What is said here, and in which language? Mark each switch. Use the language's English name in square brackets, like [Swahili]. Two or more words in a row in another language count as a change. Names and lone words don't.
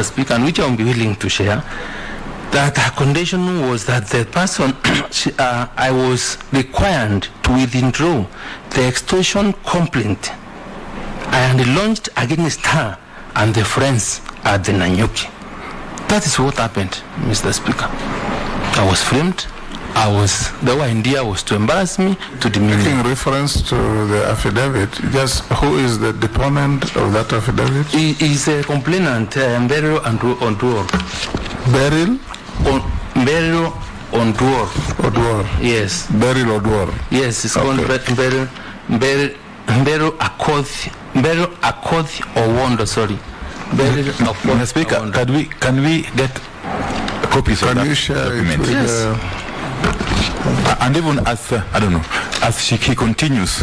[English] Speaker, and which I'll be willing to share, that her condition was that the person, I was required to withdraw the extortion complaint I had launched against her and the friends at the Nanyuki. That is what happened, Mr. Speaker. I was framed. The idea was to embarrass me, to demean me. In reference to the affidavit, just who is the deponent of that affidavit? He is a complainant, Beryl Onduor. Beryl? Beryl Onduor. Oduor? Yes. Beryl Oduor? Yes, it's called Beryl Akoth Owondo, sorry. Mr. Speaker, can we get copies of that document? Yes. And even as I don't know, as he continues.